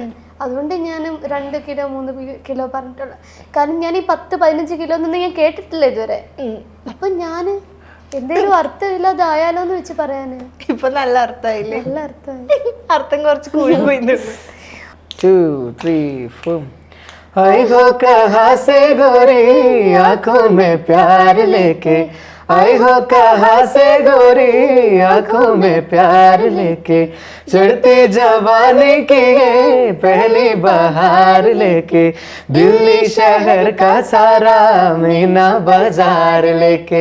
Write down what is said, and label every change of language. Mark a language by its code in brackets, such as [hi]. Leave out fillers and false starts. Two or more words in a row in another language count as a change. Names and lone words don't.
[ml] അതുകൊണ്ട് ഞാനും 2 കിലോ 3 കിലോ പറഞ്ഞിട്ടുള്ള. കാരണം ഞാൻ ഈ 10-15 കിലോ ഒന്നും ഞാൻ കേട്ടിട്ടില്ല ഇതുവരെ. അപ്പൊ ഞാന് എന്തെങ്കിലും അർത്ഥമില്ലാതായാലോ എന്ന് വെച്ച് പറയാന്. ഇപ്പൊ നല്ല അർത്ഥമായില്ലേ? നല്ല അർത്ഥമായി. അർത്ഥം കുറച്ച് കൂടി പോയി. 2, 3, 4. [hi] आई हो कहाँ से गोरी आंखों में प्यार लेके, आई हो कहाँ से गोरी आंखों में प्यार लेके, चढ़ती जवानी की पहली बहार लेके, दिल्ली शहर का सारा मीना बाजार लेके,